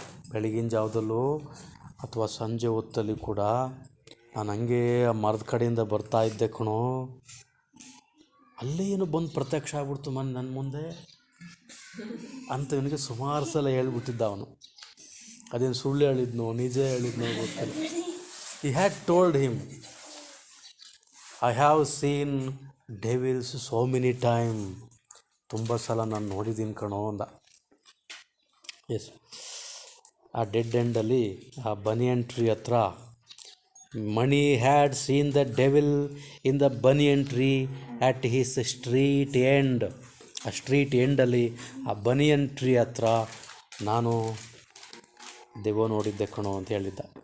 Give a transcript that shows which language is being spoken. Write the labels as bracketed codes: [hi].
[kn] ಬೆಳಗಿನ ಜಾವದಲ್ಲೂ ಅಥವಾ ಸಂಜೆ ಹೊತ್ತಲ್ಲಿ ಕೂಡ ನಾನು ಹಂಗೆ ಆ ಮರದ ಕಡೆಯಿಂದ ಬರ್ತಾ ಇದ್ದೆ ಕಣೋ, ಅಲ್ಲೇ ಏನೋ ಬಂದು ಪ್ರತ್ಯಕ್ಷ ಆಗ್ಬಿಡ್ತು ನನ್ನ ಮುಂದೆ ಅಂತ ಇವನಿಗೆ ಸುಮಾರು ಸಲ ಹೇಳ್ಬಿಟ್ಟಿದ್ದ ಅವನು. ಅದೇನು ಸುಳ್ಳು ಹೇಳಿದ್ನೋ ನಿಜ ಹೇಳಿದ್ನೋ ಗೊತ್ತಿಲ್ಲ. [en] he had told him, I have seen devils so many time, [kn] ತುಂಬ ಸಲ ನಾನು ನೋಡಿದ್ದೀನಿ ಕಣೋ ಅಂದ. [en] yes, [kn] ಆ ಡೆಡ್ ಎಂಡಲ್ಲಿ ಆ ಬನಿಯನ್ ಟ್ರೀ ಹತ್ರ [en] Mani had seen the devil in the banyan tree at his street end. [kn] ಆ ಸ್ಟ್ರೀಟ್ ಎಂಡಲ್ಲಿ ಆ ಬನಿಯನ್ ಟ್ರೀ ಹತ್ರ ನಾನು ದೆವ್ವ ನೋಡಿದ್ದೆ ಕಣೋ ಅಂತ ಹೇಳಿದ್ದ.